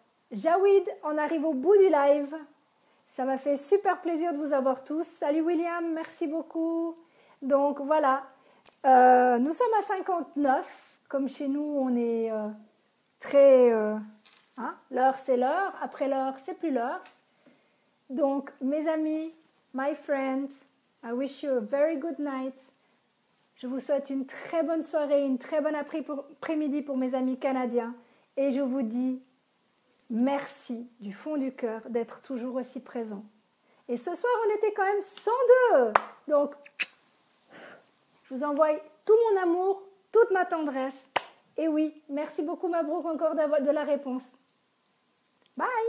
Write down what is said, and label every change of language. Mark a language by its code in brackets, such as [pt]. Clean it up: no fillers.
[fr] Jawid, on arrive au bout du live. Ça m'a fait super plaisir de vous avoir tous. Salut William, merci beaucoup. Donc voilà, nous sommes à 59. Comme chez nous, on est très... l'heure, c'est l'heure. Après l'heure, c'est plus l'heure. Donc, mes amis, [en] my friends, I wish you a very good night. [fr] Je vous souhaite une très bonne soirée, une très bonne après-midi pour mes amis canadiens. Et je vous dis merci du fond du cœur d'être toujours aussi présents. Et ce soir, on était quand même 102. Donc, je vous envoie tout mon amour, toute ma tendresse. Et oui, merci beaucoup Mabrouk encore de la réponse. Bye!